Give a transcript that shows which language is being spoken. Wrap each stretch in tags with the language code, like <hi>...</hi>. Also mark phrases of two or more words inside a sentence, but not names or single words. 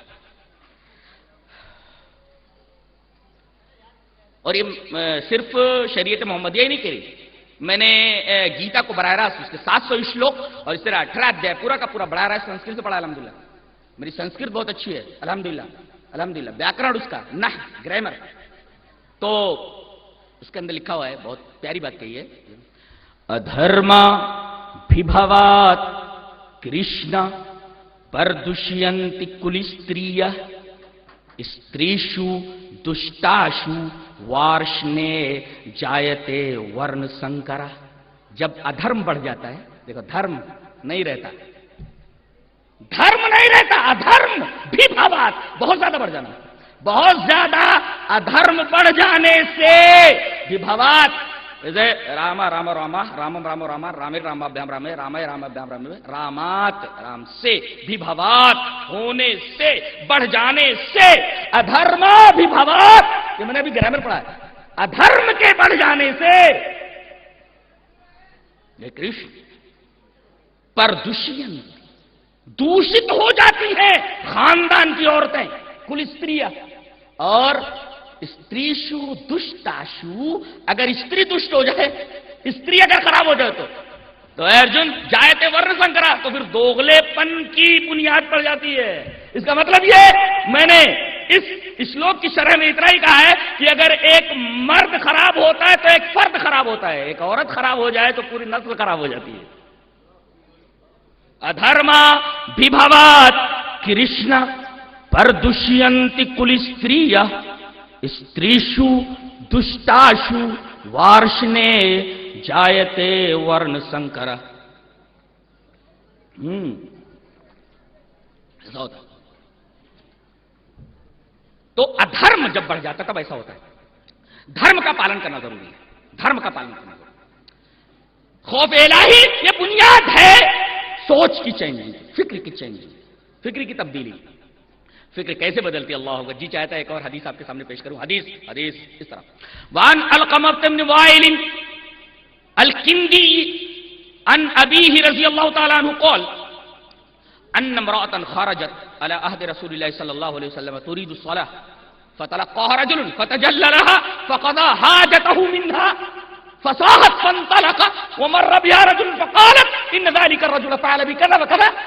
<ur>اور یہ صرف شریعت محمدیہ ہی نہیں کہہ رہی، میں نے گیتا کو براہ راست اس کے 700 شلوک اور اس طرح 18 ادھیائے پورا کا پورا براہ راست سنسکرت سے پڑھا. الحمدللہ میری سنسکرت بہت اچھی ہے، الحمدللہ الحمدللہ. ویاکرن اس کا، نحو، گرامر، تو اس کے اندر لکھا ہوا ہے، بہت پیاری بات کہی ہے.</ur> <sa>अधर्मा भिभवात् कृष्ण प्रदुष्यन्ति कुलस्त्रियः स्त्रीषु दुष्टासु वार्ष्णेय जायते वर्ण संकरः.</sa> <ur>جب ادھرم بڑھ جاتا ہے، دیکھو دھرم نہیں رہتا، دھرم نہیں رہتا،</ur> <sa>अधर्म अभि भवात्</sa> <ur>بہت زیادہ بڑھ جانا، بہت زیادہ ادھرم بڑھ جانے سے</ur> <sa>अभि भवात्,</sa> <ur>جیسے</ur> <sa>रामः रामौ रामाः रामम् रामौ रामान् रामे रामा भ्याम् रामैः रामाय रामा भ्याम् रामेभ्यः रामात्</sa> <ur>رام سے بھی بھاوات ہونے سے، بڑھ جانے سے،</ur> <sa>अधर्मा अभि भवात्,</sa> <ur>یہ میں نے ابھی گرامر پڑھا ہے، ادھرم کے بڑھ جانے سے یہ کرشن پردشین دوشت ہو جاتی ہیں خاندان کی عورتیں، کل استریاں. اور</ur> <sa>स्त्रीषु दुष्टासु,</sa> <ur>اگر استری دشت ہو جائے، استری اگر خراب ہو جائے تو ارجن</ur> <sa>जायते वर्ण संकरः,</sa> <ur>تو پھر دوغلے پن کی بنیاد پڑ جاتی ہے. اس کا مطلب یہ میں نے اس شلوک کی شرح میں اتنا ہی کہا ہے کہ اگر ایک مرد خراب ہوتا ہے تو ایک فرد خراب ہوتا ہے، ایک عورت خراب ہو جائے تو پوری نسل خراب ہو جاتی ہے.</ur> <sa>अधर्मा भिभवात् कृष्ण प्रदुष्यन्ति कुलस्त्रियः स्त्रीषु दुष्टासु वार्ष्णेय जायते वर्ण संकरः.</sa> <ur>ایسا ہوتا ہے. تو ادھرم جب بڑھ جاتا تب ایسا ہوتا ہے. دھرم کا پالن کرنا ضروری ہے، دھرم کا پالن کرنا ضروری ہے. خوف الہی یہ بنیاد ہے سوچ کی چینجنگ، فکر کی چینجنگ، فکر کی تبدیلی. فکر کیسے بدلتی اللہ ہوگا؟ جی چاہتا ہے ایک اور حدیث آپ کے سامنے پیش کروں. حدیث اس طرح.</ur> <ar>وان القمہ بن وائل الکندی عن ابیہ رضی اللہ تعالی عنہ قال ان امرأة خرجت على عهد رسول الله صلى الله عليه وسلم تريد الصلاة فتلقاها رجل فتجلى لها فقضى حاجته منها فصاحت فانطلق ومر بها رجل فقالت ان ذلك الرجل فعل بكذا وكذا</ar>